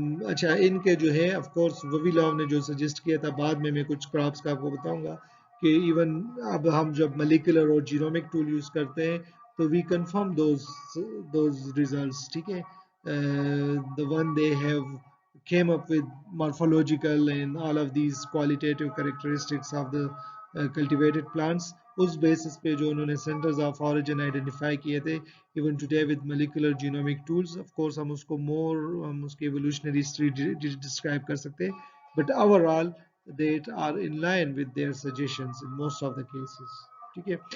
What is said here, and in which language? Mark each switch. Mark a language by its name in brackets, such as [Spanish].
[Urdu] اچھا، ان کے جو ہے آف کورس وویلاو نے جو سجیسٹ کیا تھا، بعد میں کچھ کراپس کا آپ کو بتاؤں گا کہ ایون اب ہم جب ملیکولر اور جینومک ٹول یوز کرتے ہیں تو [English] we confirm those results, [Urdu] ٹھیک ہے. [English] the one they have came up with morphological and all of these qualitative characteristics of the cultivated plants. [Urdu] اس basis پہ جو انہوں نے سینٹرز آف اوریجن آئیڈینٹیفائی کیے تھے، even today [English] with molecular genomic tools of course [Urdu] ہم اس کو ہم اس کی ایوولوشنری ہسٹری ڈسکرائب کر سکتے ہیں، [English] but overall they are in line with their suggestions in most of the cases، [Urdu] ٹھیک ہے.